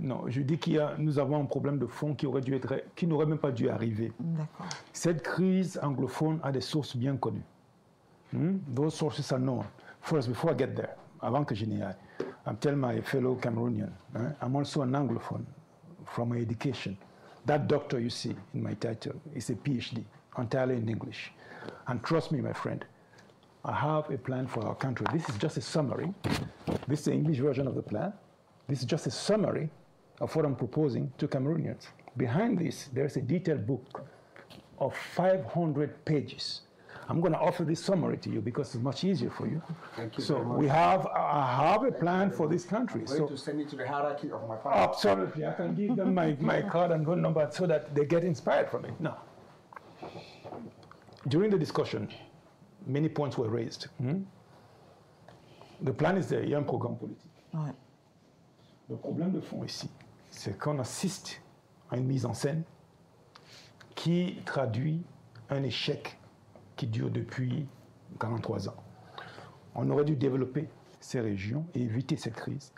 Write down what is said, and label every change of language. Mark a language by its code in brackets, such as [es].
[fr] Non, je dis nous avons un problème de fond qui n'aurait même pas dû arriver. Cette crise anglophone a des sources bien connues. [en] Those sources are known. First, before I get there, [fr] avant que je n'y aille, [en] I'm telling my fellow Cameroonian, I'm also an anglophone from my education. That doctor you see in my title is a PhD, entirely in English. And trust me, my friend, I have a plan for our country. This is just a summary. This is the English version of the plan. This is just a summary of what I'm proposing to Cameroonians. Behind this, there's a detailed book of 500 pages. I'm going to offer this summary to you because it's much easier for you. Thank you so very much. I have a plan for this country. I'm going to send it to the hierarchy of my party. Absolutely. I can give them my card and phone number so that they get inspired from it. Now, during the discussion, many points were raised. The plan is there, [fr] il y a un programme politique. Ouais. Le problème de fond ici, c'est qu'on assiste à une mise en scène qui traduit un échec qui dure depuis 43 ans. On aurait dû développer ces régions et éviter cette crise.